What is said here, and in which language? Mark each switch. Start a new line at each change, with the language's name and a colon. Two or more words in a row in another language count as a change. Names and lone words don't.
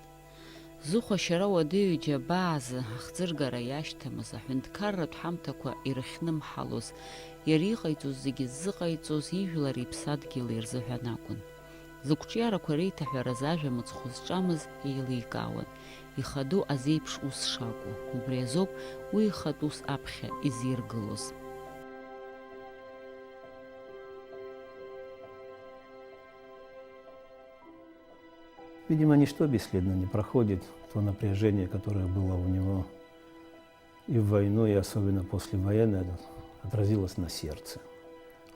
Abkhazian: Зыхәашьара уадаҩ џьабаазы ахӡыргара иашьҭамыз аҳәынҭқарратә ҳамҭақәа ирыхьнымҳалоз, иара иҟаиҵоз зегьы ззыҟаиҵоз ижәлари иԥсадгьыли рзыҳәан акәын. Зықәҿиарақәа реиҭаҳәараз ажәа мыцхә зҿамыз еиликаауан, ихаду азеиԥш ус шакәу, убри азоуп уи ихатә ус аԥхьа изиргылоз.
Russian: Видимо, ничто бесследно не проходит. То напряжение, которое было у него и в войну, и особенно после войны, отразилось на сердце.